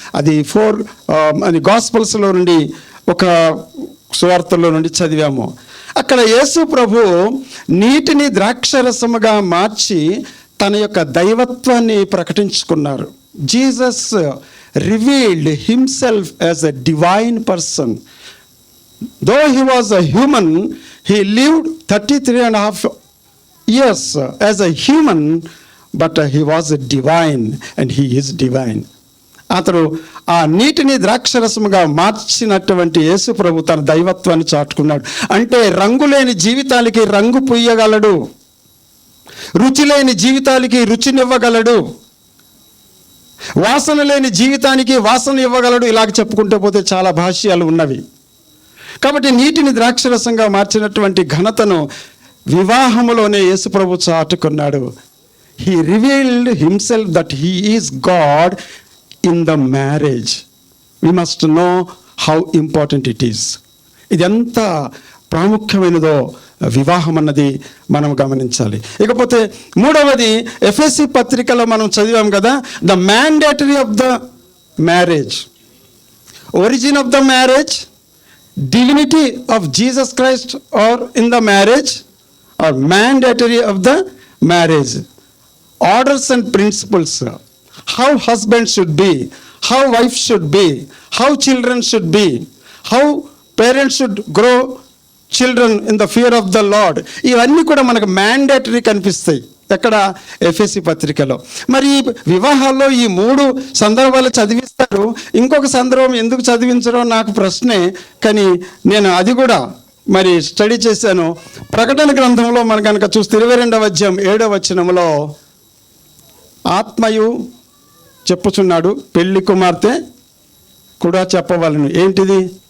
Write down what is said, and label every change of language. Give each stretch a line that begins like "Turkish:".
Telugu: అది అది గాస్పల్స్లో నుండి ఒక సువార్తల్లో నుండి చదివాము. అక్కడ యేసు ప్రభు నీటిని ద్రాక్షరసముగా మార్చి తన యొక్క దైవత్వాన్ని ప్రకటించుకున్నారు.
English: Jesus revealed himself as a divine person. Though he was a human, he lived 33.5 years as a human, but he was a divine and he is divine.
Telugu: అతడు ఆ నీటిని ద్రాక్షరసముగా మార్చినటువంటి యేసు ప్రభు తన దైవత్వాన్ని చాటుకున్నాడు. అంటే రంగులేని జీవితాలకి రంగు పుయ్యగలడు, రుచి లేని జీవితాలకి రుచినివ్వగలడు, వాసన లేని జీవితానికి వాసన ఇవ్వగలడు. ఇలాగ చెప్పుకుంటూ పోతే చాలా భాష్యాలు ఉన్నవి. కాబట్టి నీటిని ద్రాక్షరసంగా మార్చినటువంటి ఘనతను వివాహములోనే యేసు ప్రభు చాటుకున్నాడు.
English: He revealed himself that he is God in the marriage. We must know how important it is.
Telugu: ఇది ఎంత ప్రాముఖ్యమైనదో వివాహం అన్నది మనం గమనించాలి. ఇకపోతే మూడవది, ఎఫెసీ పత్రికలో మనం చదివాం కదా,
English: The mandatory of the marriage, origin of the marriage, divinity of Jesus Christ or in the marriage or mandatory of the marriage, orders and principles, how husband should be, how wife should be, how children should be, how parents should grow children in the fear of the Lord.
Telugu: ఇవన్నీ కూడా మనకు mandatory కనిపిస్తాయి ఎక్కడ? ఎఫెసీ పత్రికలో. మరి వివాహాల్లో ఈ 3 సందర్భాలు చదివిస్తారు. ఇంకొక సందర్భం ఎందుకు చదివించరో నాకు ప్రశ్నే. కానీ నేను అది కూడా మరి స్టడీ చేశాను. ప్రకటన గ్రంథంలో మనం కనుక చూస్తే 22వ అధ్యాయం 7వ వచనంలో ఆత్మయు చెప్పుచున్నాడు, పెళ్లి కుమార్తె కూడా చెప్పవలను. ఏంటిది?